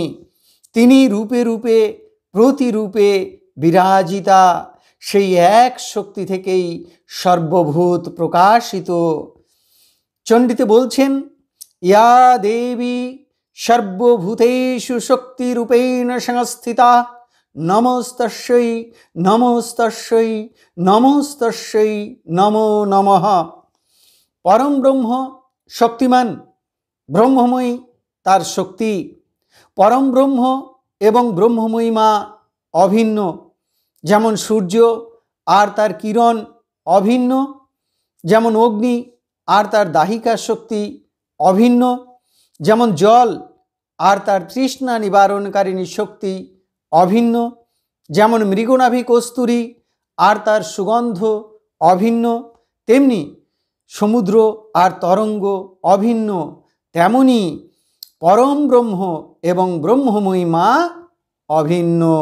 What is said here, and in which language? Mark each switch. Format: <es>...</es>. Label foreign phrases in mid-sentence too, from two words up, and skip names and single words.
<bn>তিনি রূপে রূপে প্রতিরূপে বিরাজিতা। সেই এক শক্তি থেকেই সর্বভূত প্রকাশিত। চণ্ডীতে বলছেন,</bn> <sa>ইয়া দেবী সর্বভূতেষু শক্তিরূপেণ সংস্থিতা নমস্তস্যৈ নমস্তস্যৈ নমস্তস্যৈ নমো নমঃ।</sa> <bn>পরম ব্রহ্ম শক্তিমান, ব্রহ্মময়ী তার শক্তি। পরম ব্রহ্ম এবং ব্রহ্মময়ী মা অভিন্ন। যেমন সূর্য আর তার কিরণ অভিন্ন, যেমন অগ্নি আর তার দাহিকা শক্তি অভিন্ন, যেমন জল আর তার তৃষ্ণা নিবারণকারিণী শক্তি অভিন্ন, যেমন মৃগনাভি কস্তুরী আর তার সুগন্ধ অভিন্ন, তেমনি সমুদ্র আর তরঙ্গ অভিন্ন, তেমনি পরম ব্রহ্ম এবং ব্রহ্মময়ী মা অভিন্ন।</bn>